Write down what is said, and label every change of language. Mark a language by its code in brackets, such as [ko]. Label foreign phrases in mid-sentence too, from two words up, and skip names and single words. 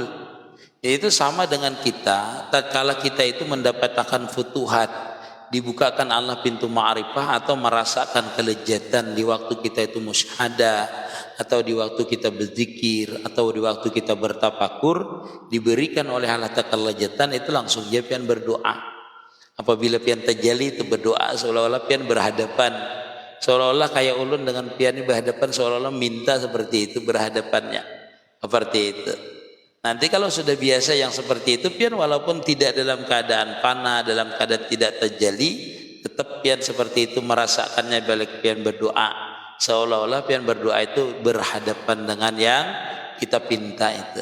[bjn] Itu sama dengan kita, tatkala kita itu mendapatkan futuhat, dibukakan Allah pintu ma'rifah atau merasakan kelezatan di waktu kita itu musyahadah, atau di waktu kita berzikir, atau di waktu kita bertafakur, diberikan oleh Allah kelezatan, itu langsung dia pian berdoa. Apabila pian terjali itu berdoa seolah-olah pian berhadapan, seolah-olah kayak ulun dengan pian ini berhadapan, seolah-olah minta seperti itu berhadapannya, seperti itu. Nanti kalau sudah biasa yang seperti itu, pian walaupun tidak dalam keadaan fana, dalam keadaan tidak terjali, tetap pian seperti itu merasakannya balik pian berdoa. Seolah-olah pian berdoa itu berhadapan dengan yang kita pinta itu.